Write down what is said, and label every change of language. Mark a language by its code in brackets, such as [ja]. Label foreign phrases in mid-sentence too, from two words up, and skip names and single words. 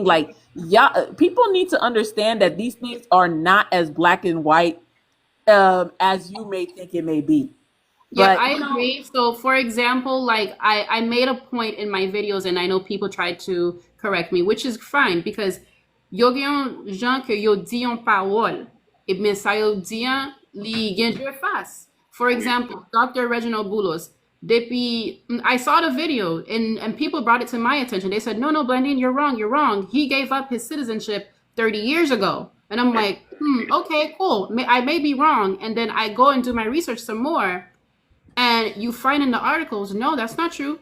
[en] Like, yeah, people need to understand that these things are not as black and white as you may think it may be. Yep, But I agree. So, for example, like I made a point in my videos, and I know people tried to correct me, which is fine because [ht] yo gen yon jan ke yo di yon parole, e men sa yo di an li gen dwe fas. [en] For example, Dr. Reginald Boulos, I saw the video and people brought it to my attention. They said, no, Blandine, you're wrong, you're wrong. He gave up his citizenship 30 years ago. And I'm like, okay, cool. I may be wrong. And then I go and do my research some more. And you find in the articles, no, that's not true.